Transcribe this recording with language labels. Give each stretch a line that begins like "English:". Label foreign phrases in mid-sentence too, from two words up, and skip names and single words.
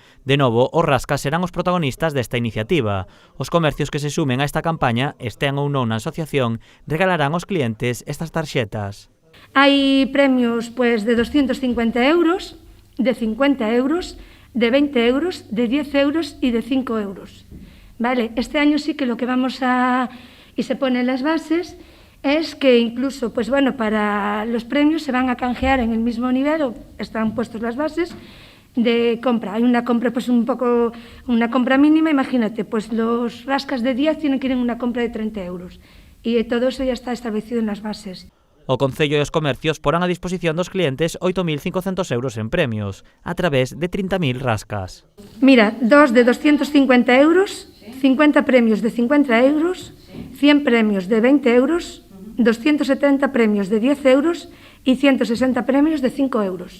Galician: De novo, os rascas serán os protagonistas desta iniciativa. Os comercios que se sumen a esta campaña, estean ou non na asociación, regalarán aos clientes estas tarxetas. Hai premios de 250 euros, de 50 euros, de 20 euros, de 10 euros e de 5 euros.
Spanish: Vale, este año sí que lo que vamos a... y se ponen las bases, es que incluso, para los premios se van a canjear en el mismo nivel, o están puestos las bases de compra. Hay una compra, una compra mínima, imagínate, los rascas de 10 tienen que ir en una compra de 30 euros. Y todo eso ya está establecido en las bases.
Galician: O Concello e os comercios porán a disposición dos clientes 8.500 euros en premios, a través de 30.000 rascas. Mira, dos de 250 euros, 50 premios de 50 euros, 100 premios de 20 euros, 270 premios de 10 euros e 160 premios de 5 euros.